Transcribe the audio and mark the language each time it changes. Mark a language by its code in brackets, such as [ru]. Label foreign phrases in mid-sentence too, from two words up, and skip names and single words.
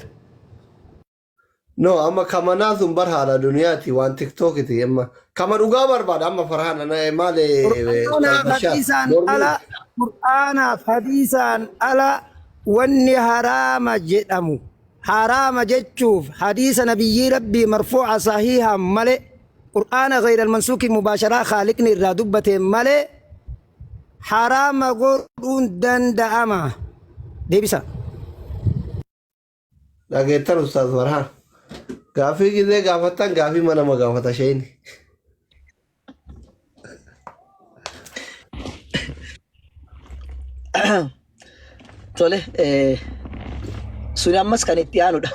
[om] No, amma kamanaa sun bar haala duniyaati waan tiktookiti amma kama dhugaa barbaada amma farhaan maali Qur'aanaaf hadiisaan ala wanni haraama jedhamu haraama jechuuf hadiisa nabiyyii rabbii marfuuca sahiihaan malee Qur'aana [ar] غير المنسوخ مباشرة خالقني [om] irraa dubbateen malee haraama godhuun danda'ama. Deebisa. Dhageettan Ustaaz Farhaan. Gaafii gisee gaafattan gaafii mana ma gaafata sheeni. Tole suni ammas kan itti aanudha.